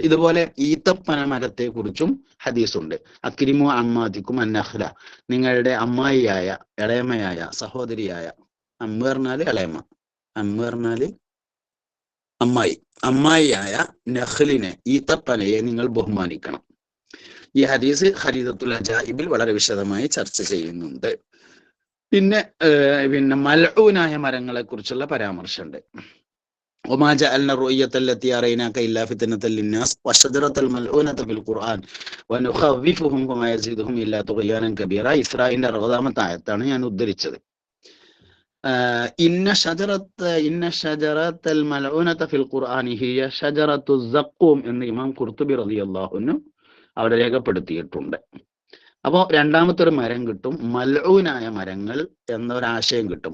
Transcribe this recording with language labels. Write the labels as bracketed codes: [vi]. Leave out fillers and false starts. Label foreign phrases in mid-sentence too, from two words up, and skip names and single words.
[ml] ഇതുപോലെ ഈത്തപ്പന മരത്തെ കുറിച്ചും ഹദീസുണ്ട്. [ar] أكرموا عماتكم النخلة, [ml] നിങ്ങളുടെ അമ്മായിയായ, ഇളയമയായ, സഹോദരിയായ, അമ്മ പറഞ്ഞാല് ഇളയമ്മ, അമ്മ പറഞ്ഞാല് അമ്മായിയായ നഖ്ലിനെ, ഈത്തപ്പനയെ നിങ്ങൾ ബഹുമാനിക്കണം. ഈ ഹദീസ് ഖരീദത്തുൽ അജായിബിൽ വളരെ വിശദമായി ചർച്ച ചെയ്യുന്നുണ്ട്. പിന്നെ മൽഊനായ മരങ്ങളെ കുറിച്ചുള്ള പരാമർശമുണ്ട്. [ar] وما جعلنا الرؤية التي أريناك إلا فتنة للناس والشجرة الملعونة في القرآن ونخوفهم وما يزيدهم إلا طغيانا كبيرا. [ml] ഇസ്രായേലിന്റെ 60-ാമത്തെ ആയത്താണ് ഞാൻ ഉദ്ധരിച്ചത്. [ar] إن الشجرة الملعونة في القرآن هي شجرة الزقوم [ml] എന്ന് ഇമാം ഖുർത്തുബി [ar] رضي الله عنه [ml] അവിടെ രേഖപ്പെടുത്തിയിട്ടുണ്ട്. അപ്പോൾ രണ്ടാമത്തെ ഒരു മരം കിട്ടും, മൽഊനായ മരങ്ങൾ എന്നൊരാശയം കിട്ടും.